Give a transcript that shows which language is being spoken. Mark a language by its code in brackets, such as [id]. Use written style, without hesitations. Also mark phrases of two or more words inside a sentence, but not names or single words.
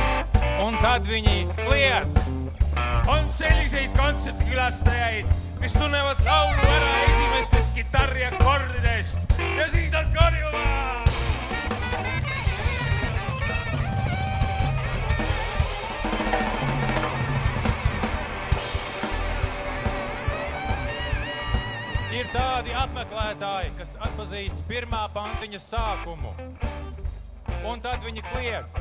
[lv] Un tad viņi kliedz. [et] On selliseid kontsertkülastajaid, kes tunnevad laulu ära esimestest gitarri akordidest ja siis nad karjuvad. [lv] Ir tādi apmeklētāji, kas atpazīst pirmā pantiņa sākumu. Un tad viņi kliedz.